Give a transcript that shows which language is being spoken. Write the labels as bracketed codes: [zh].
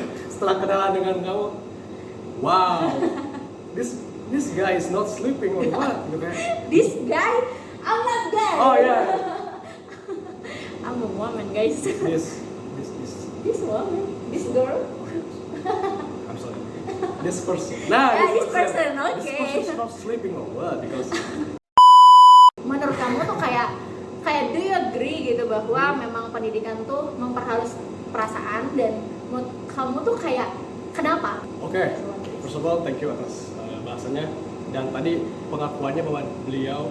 [id] Setelah kenalan dengan kamu, [en] wow, this this guy is not sleeping or what? [id] Gitu kan? [en] This guy, I'm not guy. [id] Oh ya. [en] I'm a woman, guys. This woman, this girl. I'm sorry. This person. Nah, Yeah, this person, This okay. person is not sleeping or what? Because [id] Menurut kamu tuh kayak [en] do you agree [id] gitu bahwa memang pendidikan tuh memperhalus perasaan, dan menurut kamu tuh kayak kenapa? Oke, [en] first of all thank you [id] atas bahasanya, dan tadi pengakuannya bahwa beliau